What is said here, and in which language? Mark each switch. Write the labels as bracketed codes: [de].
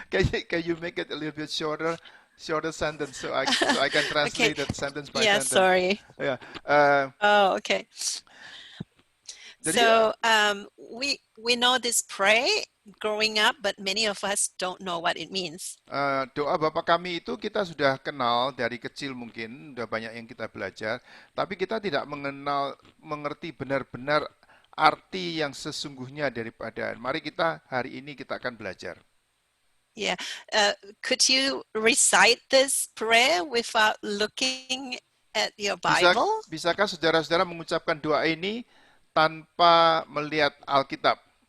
[en] Can you make it a little bit shorter? shorter sentence, so I can Okay. translate that sentence by Yeah, sentence. sorry. Yeah. Uh, Oh, okay. [id] jadi [en] So we know this pray growing up, but many of us don't know what it means. [id] doa Bapa Kami itu kita sudah kenal dari kecil mungkin, sudah banyak yang kita belajar, tapi kita tidak mengerti benar-benar arti yang sesungguhnya daripada. Mari kita hari ini kita akan belajar. [en] Yeah. Could you recite this prayer without looking at your Bible? [id] Bisakah saudara-saudara mengucapkan doa ini tanpa melihat Alkitab?